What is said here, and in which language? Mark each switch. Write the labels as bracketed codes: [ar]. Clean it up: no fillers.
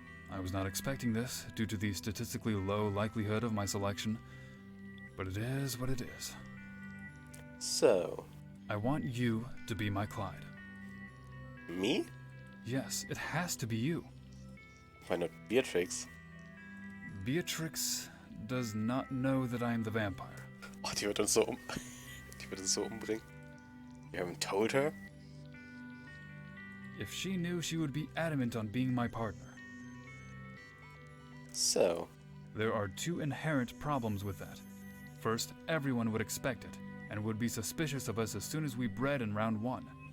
[en] I was not expecting this due to the statistically low likelihood of my selection, but it is what it is. So... I want you to be my Clyde. Me? Yes, it has to be you. Why not Beatrix? Beatrix does not know that I am the vampire. [de] Oh, die wird uns so die wird uns so umbringen. [en] You haven't told her? If she knew, she would be adamant on being my partner. So, There are two inherent problems with that. First, everyone would expect it, and would be suspicious of us as soon as we bred in round 1.